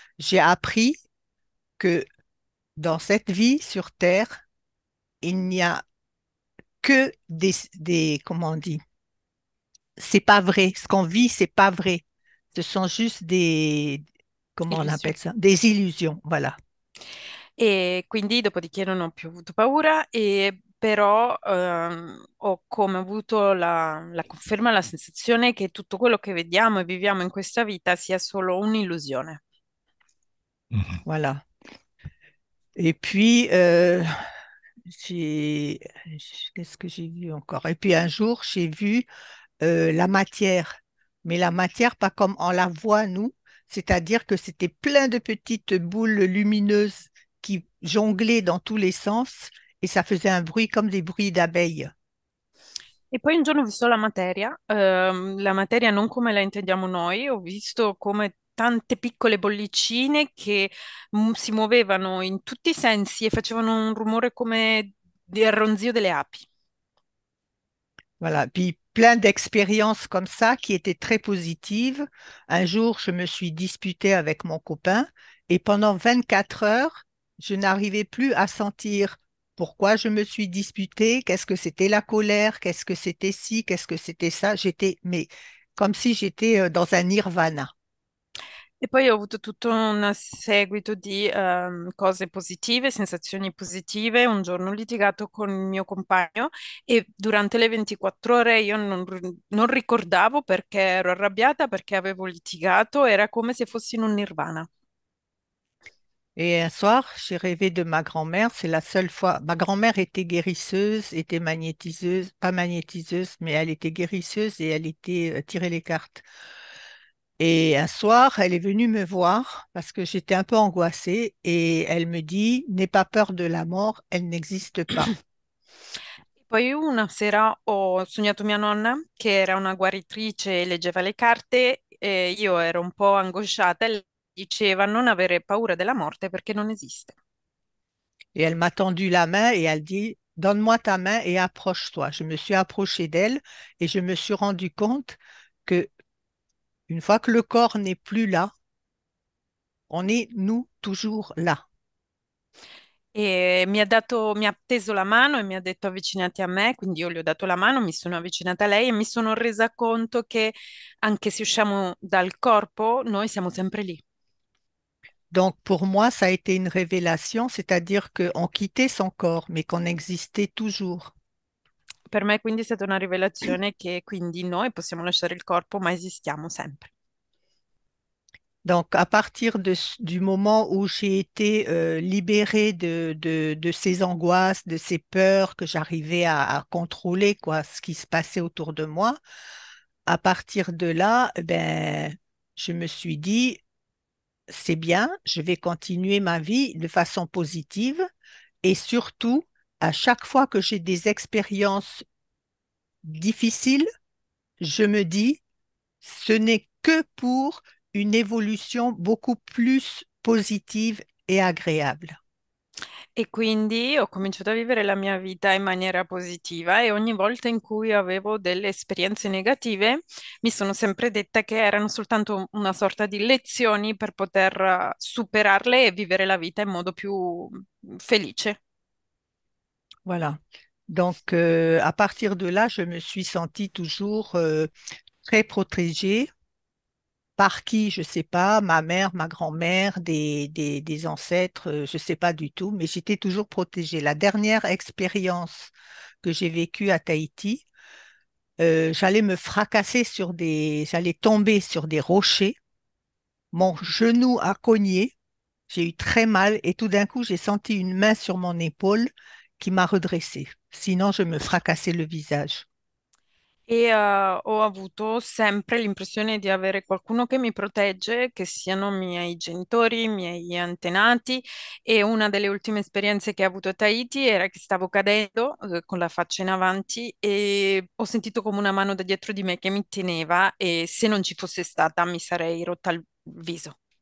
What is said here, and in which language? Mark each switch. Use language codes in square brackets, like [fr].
[fr] J'ai appris que dans cette vie sur Terre, il n'y a que comment on dit, c'est pas vrai. Ce qu'on vit, c'est pas vrai. Ce sont juste comment on appelle [it] Illusione. [fr] ça? Des illusions. Voilà. [it] E quindi dopodiché non ho più avuto paura, e però ho come avuto la conferma, la sensazione che tutto quello che vediamo e viviamo in questa vita sia solo un'illusione. Mhm. [fr] Voilà. Et puis, j'ai, qu'est-ce que j'ai vu encore? Et puis un jour, j'ai vu la matière, mais la matière pas comme on la voit nous, c'est-à-dire que c'était plein de petites boules lumineuses qui jonglaient dans tous les sens et ça faisait un bruit comme des bruits d'abeilles. [it] E poi un giorno ho visto la materia non come la intendiamo noi, ho visto come tante piccole bollicine che si muovevano in tutti i sensi e facevano un rumore come di ronzio delle api. [fr] Voilà, puis plein d'expériences comme ça qui étaient très positives. Un jour, je me suis disputée avec mon copain et pendant 24 heures, je n'arrivais plus à sentir pourquoi je me suis disputée, qu'est-ce que c'était la colère, qu'est-ce que c'était ci, qu'est-ce que c'était ça. J'étais, mais comme si j'étais dans un nirvana. [it] E poi ho avuto tutto un seguito di cose positive, sensazioni positive. Un giorno ho litigato con il mio compagno e durante le 24 ore io non ricordavo perché ero arrabbiata, perché avevo litigato, era come se fossi in un nirvana. [fr] Et un soir, j'ai rêvé de ma grand-mère. C'est la seule fois. Ma grand-mère était guérisseuse, était magnétiseuse, pas magnétiseuse, mais elle était guérisseuse et elle était tirer les cartes. Et un soir, elle est venue me voir parce que j'étais un peu angoissée et elle me dit, n'aie pas peur de la mort, elle n'existe pas. [it] Poi una sera ho sognato mia nonna che era una guaritrice e leggeva le carte e io ero un po' angosciata e lei diceva non avere paura della morte perché non esiste. [fr] Et elle m'a tendu la main et elle dit, donne-moi ta main et approche-toi. Je me suis approchée d'elle et je me suis rendu compte que une fois que le corps n'est plus là, on est nous toujours là. [it] E mi ha teso la mano e mi ha detto avvicinati a me, quindi io le ho dato la mano, mi sono avvicinata a lei e mi sono resa conto che anche se usciamo dal corpo, noi siamo sempre lì. [fr] Donc pour moi, ça a été une révélation, c'est-à-dire qu'on quittait son corps, mais qu'on existait toujours. [it] Per me quindi è stata una rivelazione che quindi noi possiamo lasciare il corpo, ma esistiamo sempre. [fr] Donc, à partir du moment où j'ai été libérée de ces angoisses, de ces peurs que j'arrivais à contrôler, quoi, ce qui se passait autour de moi, à partir de là, ben, je me suis dit, c'est bien, je vais continuer ma vie de façon positive et surtout, à chaque fois que j'ai des expériences difficiles, je me dis, ce n'est que pour une évolution beaucoup plus positive et agréable. [it] E quindi ho cominciato a vivere la mia vita in maniera positiva e ogni volta in cui avevo delle esperienze negative mi sono sempre detta che erano soltanto una sorta di lezioni per poter superarle e vivere la vita in modo più felice. [fr] Voilà. Donc, à partir de là, je me suis sentie toujours très protégée. Par qui, je ne sais pas, ma mère, ma grand-mère, des ancêtres, je ne sais pas du tout, mais j'étais toujours protégée. La dernière expérience que j'ai vécue à Tahiti, j'allais me fracasser j'allais tomber sur des rochers. Mon genou a cogné, j'ai eu très mal et tout d'un coup, j'ai senti une main sur mon épaule qui m'a redressée. Sinon, je me fracassais le visage. [it] E ho avuto sempre l'impressione di avere qualcuno che mi protegge, che siano i miei genitori, i miei antenati. E una delle ultime esperienze che ho avuto a Tahiti era che stavo cadendo, con la faccia in avanti e ho sentito come una mano da dietro di me che mi teneva e se non ci fosse stata mi sarei rotta il viso.